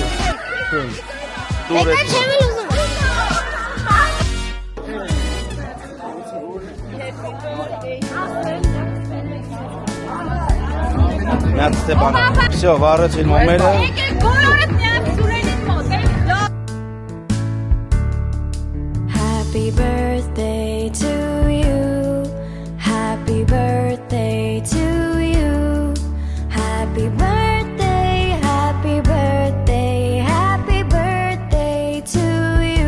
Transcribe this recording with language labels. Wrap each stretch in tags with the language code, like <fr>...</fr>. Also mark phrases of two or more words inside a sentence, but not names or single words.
<hy>Եկա չեմ էլ ուզում Միատ Ստեփանա, վսյո, վարեցին մոմերը Եկեք բոլորդ միակ սուրենին մոտ,</hy> <en>Happy birthday to you. Happy birthday to you. Happy birthday, happy birthday, happy birthday to you.</en>